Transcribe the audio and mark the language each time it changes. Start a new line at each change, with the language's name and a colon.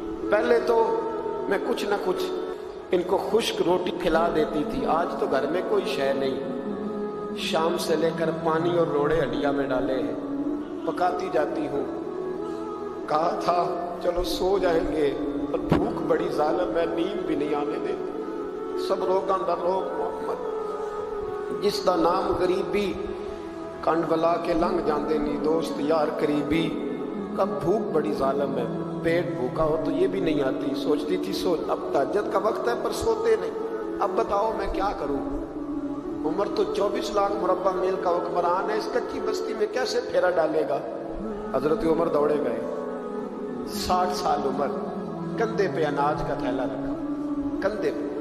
Urdu: پہلے تو میں کچھ نہ کچھ ان کو خشک روٹی کھلا دیتی تھی, آج تو گھر میں کوئی شے نہیں. شام سے لے کر پانی اور روڑے ہڈیا میں ڈالے ہیں, پکاتی جاتی ہوں. کہا تھا چلو سو جائیں گے, پر بھوک بڑی ظالم ہے, نیند بھی نہیں آنے دیتی.
Punjabi: سب روگاں دا روگ محمد, جس دا نام غریبی کنڈ ولا کے لنگ جاندے نہیں دوست یار قریبی.
Urdu: کب بھوک بڑی ظالم ہے, پیٹ بھوکا ہو تو یہ بھی نہیں آتی. سوچتی تھی سو, اب تہجد کا وقت ہے پر سوتے نہیں. اب بتاؤ میں کیا کروں. عمر تو 24 لاکھ مربع میل کا حکمران ہے, اس کچی بستی میں کیسے پھیرا ڈالے گا. حضرت عمر دوڑے گئے. 60 سال عمر, کندھے پہ اناج کا تھیلا رکھا, کندھے پہ.